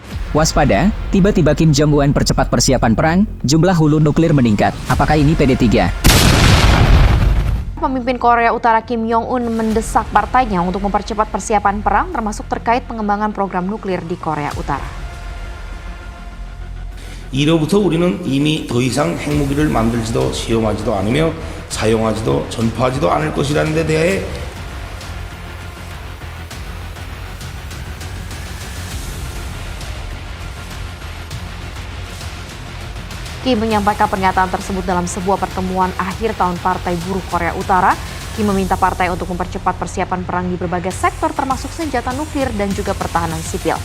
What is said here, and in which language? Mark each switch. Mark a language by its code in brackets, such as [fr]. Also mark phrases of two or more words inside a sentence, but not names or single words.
[id] Waspada, tiba-tiba Kim Jong-un percepat persiapan perang, jumlah hulu nuklir meningkat. Apakah ini PD3? Pemimpin Korea Utara Kim Jong-un mendesak partainya untuk mempercepat persiapan perang termasuk terkait pengembangan program nuklir di Korea Utara. [ko] 이로부터 우리는 이미 더 이상 핵무기를 만들지도 시험하지도 않으며 사용하지도 전파하지도 않을 것이라는 데 대해 [id] Kim menyampaikan pernyataan tersebut dalam sebuah pertemuan akhir tahun Partai Buruh Korea Utara. Kim meminta partai untuk mempercepat persiapan perang di berbagai sektor termasuk senjata nuklir dan juga pertahanan sipil.